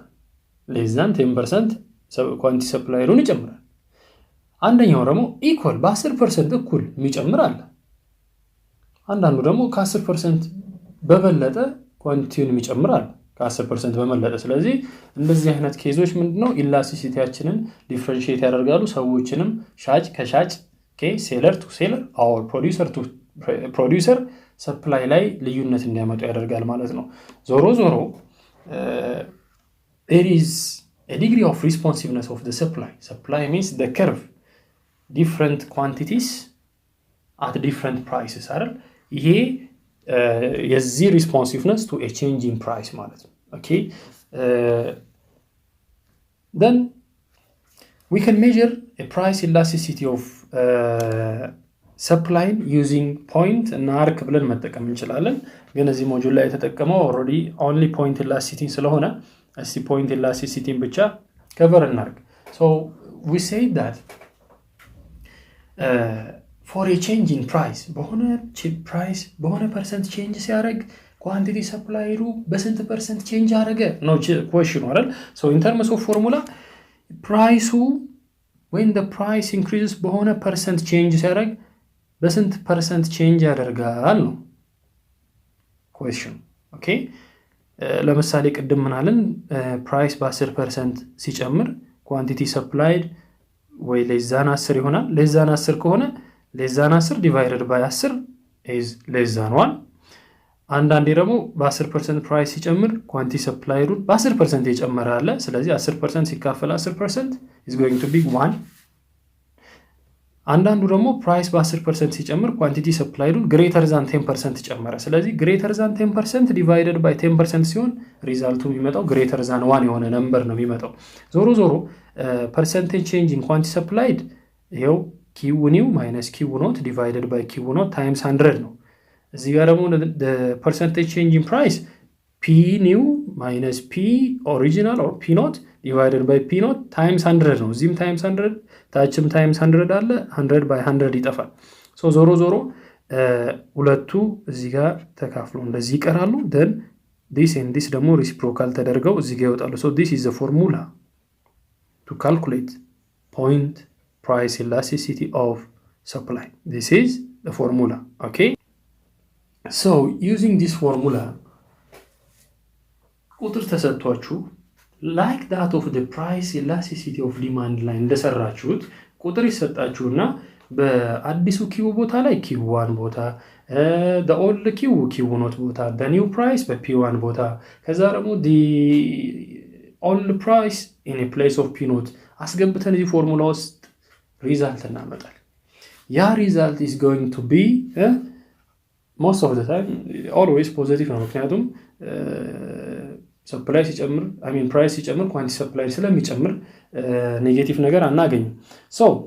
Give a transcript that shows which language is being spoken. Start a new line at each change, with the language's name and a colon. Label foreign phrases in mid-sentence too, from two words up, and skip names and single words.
English: less than
Amharic: 10% ኳንቲ ሰፕላየሩን ይጨምራል አንደኛው ደግሞ ኢኳል በ10% እኩል የሚጨምር አለ አንዳንዱ ደግሞ ከ10% በበለጠ ኳንቲቲውን የሚጨምር አለ ከ10% በመለጠ ስለዚህ እንደዚህ አይነት ኬዞች ምንድነው ኢላስቲሲቲያችንን ዲፈረንሺየት ያደርጋሉ ሰዎችንም ሻጭ ከሻጭ
English: seller to seller or producer to producer
Amharic: ሰፕላይ ላይ ልዩነት እንዲያመጡ ያደርጋል ማለት ነው ዞሮ
English: there is a degree of responsiveness of the supply means the curve different quantities at different prices
Amharic: አይደል ይሄ የዚህ
English: responsiveness to a change in price
Amharic: ማለት ነው
English: okay then we can measure a price elasticity of supply using point and arc
Amharic: ብለን መጠቀም እንችላለን ግን እዚህ ሞጁል ላይ የተጠቀመው
English: already only point elasticity
Amharic: ስለሆነ እስቲ
English: point elasticity ብቻ cover እናርግ so we say that for a change in price በሆነ price በሆነ percent change ሲያደርግ quantity supply በስንት percent change አደረገ ነው question አይደል? So in terms of formula price when the price increases በሆነ percent change
Amharic: ሲያደርግ በስንት
English: percent change
Amharic: ያደርጋል ነው
English: question. Okay?
Amharic: ለምሳሌ ቅድም ምናልን
English: price በ10% ሲጨምር quantity supplied ወይ less than 10 ይሆናል less than 10 ከሆነ less than 10 divided by 10 is less than 1
Amharic: አንዳንዴ ደግሞ በ10%
English: price ሲጨምር quantity supplied በ10%
Amharic: ይጨምራል አለ ስለዚህ
English: 10% ሲካፈል 10% is going to be 1
Amharic: አንዳንዱ ደግሞ price በ10% ሲጨምር
English: quantity supplied greater than 10%
Amharic: ጨመረ ስለዚህ
English: greater than 10% divided by 10%
Amharic: ሲሆን ሪዛልቱ የሚመጣው
English: greater than 1
Amharic: የሆነ ነምበር ነው የሚመጣው ዞሮ ዞሮ
English: percentage change in quantity supplied ይሄው q new minus q not divided by q not times 100
Amharic: ነው እዚህ ጋር ደግሞ
English: the percentage change in price p new minus p original or p not divided by p not times 100
Amharic: ነው እዚህም
English: times 100 ታችም times 100 አለ 100 by 100 ይጠፋል so
Amharic: ዞሮ ዞሮ ሁለቱ እዚህ ጋር ተካፍለው እንደዚህ ይቀራሉ
English: then this and this ደግሞ reciprocal
Amharic: ተደርገው እዚህ ጋር ይወጣሉ
English: so this is the formula to calculate point price elasticity of supply this is the formula okay so using this formula
Amharic: ቁጥር ተሰጥቷችሁ
English: like that of the price elasticity of demand line
Amharic: እንደሰራችሁት ቁጥር ይሰጣችሁና በአዲሱ q ቦታ ላይ
English: q1 ቦታ the old q not ቦታ the new price
Amharic: በp1 ቦታ ከዛ ደግሞ
English: the old price in a place of p not
Amharic: አስገብተን እዚህ ፎርሙላ ውስጥ ሪዛልት እናመጣለን ያ ሪዛልት
English: is going to be most of the time always positive
Amharic: ነው ምክንያቱም
English: supply ሲጨምር I mean price ሲጨምር quantity supply
Amharic: ስለሚጨምር ኔጌቲቭ ነገር አናገኝም
English: so